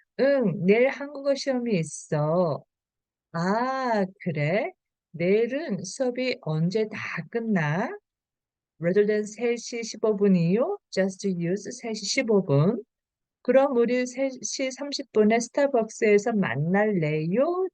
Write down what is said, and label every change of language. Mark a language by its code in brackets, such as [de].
[ko] 응, 내일 한국어 시험이 있어. 아, 그래? 내일은 수업이 언제 다 끝나? [en] Rather than [ko] 3시 15분이요? [en] Just use 3시 15분. [ko] 그럼 우리 3시 30분에 스타벅스에서 만날래요?